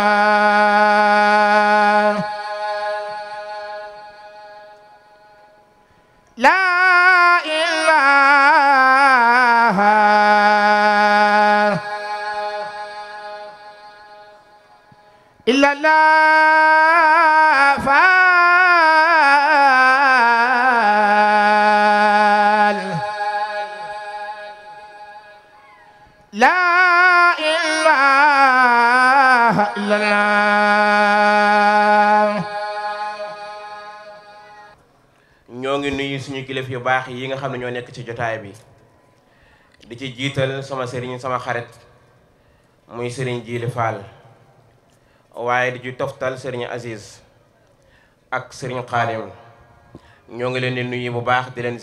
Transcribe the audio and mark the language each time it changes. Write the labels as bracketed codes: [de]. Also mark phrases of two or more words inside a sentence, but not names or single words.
[ar] الله لا إله إلا الله لا إله إلا الله [wo] ñoo ngi nuyu suñu kilifa yu baax yi nga xam ne ñoo nekk ci jotaay bi di ci jiital sama sëriñ sama xarit muy sëriñ Jiili Fall waaye di ci toftal sëriñ Aziz ak sëriñ Xaadim ñoo ngi leen di nuyu bu baax di leen